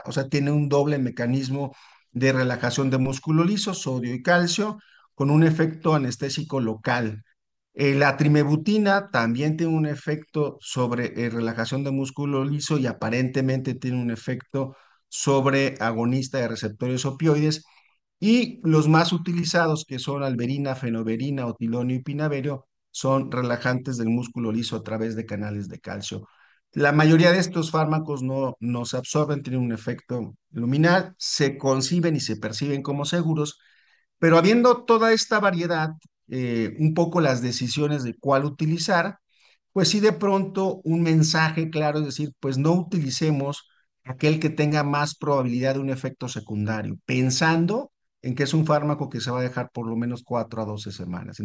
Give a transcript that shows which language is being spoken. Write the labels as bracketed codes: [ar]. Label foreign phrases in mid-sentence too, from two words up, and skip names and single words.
[es] O sea, tiene un doble mecanismo de relajación de músculo liso, sodio y calcio, con un efecto anestésico local. La trimebutina también tiene un efecto sobre relajación de músculo liso y aparentemente tiene un efecto sobre agonista de receptores opioides. Y los más utilizados, que son alberina, fenoberina, otilonio y pinaverio, son relajantes del músculo liso a través de canales de calcio. La mayoría de estos fármacos no se absorben, tienen un efecto luminal, se conciben y se perciben como seguros, pero habiendo toda esta variedad, un poco las decisiones de cuál utilizar, pues sí de pronto un mensaje claro es decir, pues no utilicemos aquel que tenga más probabilidad de un efecto secundario, pensando en que es un fármaco que se va a dejar por lo menos 4 a 12 semanas.